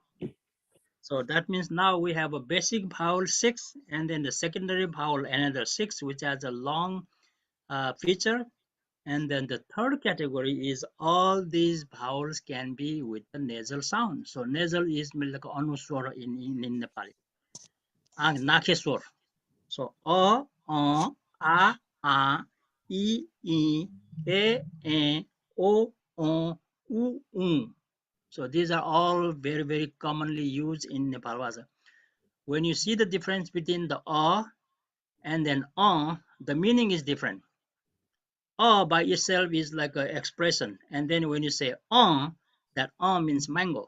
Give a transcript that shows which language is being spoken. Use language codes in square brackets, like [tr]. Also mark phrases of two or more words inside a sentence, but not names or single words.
[en] So that means now we have a basic vowel 6, and then the secondary vowel another 6, which has a long feature. And then the third category is all these vowels can be with the nasal sound. So nasal is like anuswara in Nepali. Nakheswar. So a, e, o, u. So these are all very, very commonly used in Nepal Bhasa. When you see the difference between the A and then the meaning is different. A by itself is like an expression. And then when you say that means mango.